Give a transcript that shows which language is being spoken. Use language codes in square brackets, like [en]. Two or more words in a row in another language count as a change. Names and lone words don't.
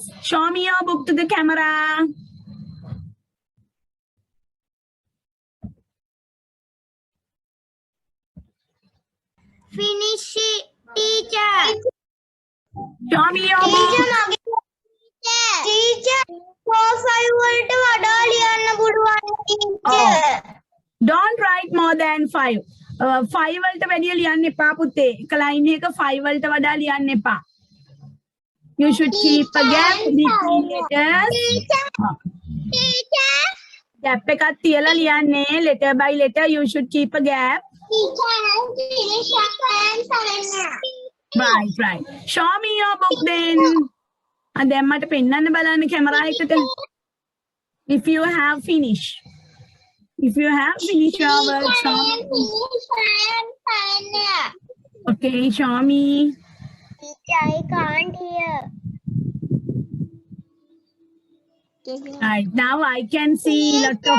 [en] Show me your book to the camera. Finish it, teacher. Show me your book. [si] Teacher, 4-5 වලට වඩා ලියන්න පුළුවන් teacher. [en] Don't write more than 5. [si] 5 වලට වැඩිය ලියන්න එපා පුතේ. එක line එක 5 වලට වඩා ලියන්න එපා. [en] You should keep a gap between letters. Teacher. [si] Gap එකක් තියලා ලියන්නේ. [en] Letter by letter you should keep a gap. Teacher, I'm finished. Right. Show me your book then. [si] දැන් මට පෙන්නන්න බලන්න කැමරා එකට. [en] If you have finished. If you have finished your work, show me. Okay, show me. Teacher, I can't hear. Right, now I can see lot of.